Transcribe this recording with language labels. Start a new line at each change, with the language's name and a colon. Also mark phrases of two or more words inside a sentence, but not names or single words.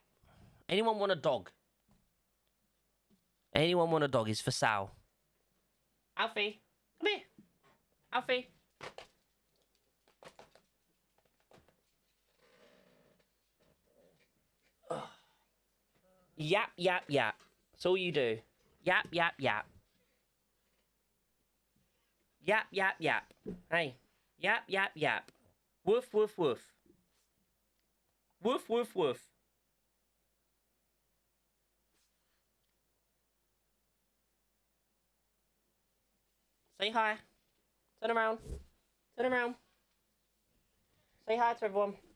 English: Anyone want a dog? Anyone want a dog? Is for sale. Alfie, come here. Alfie. Yap, yap, yap. That's all you do. Yap, yap, yap. Yap, yap, yap. Hey. Yap, yap, yap. Woof, woof, woof. Woof, woof, woof. Say hi. Turn around. Turn around. Say hi to everyone.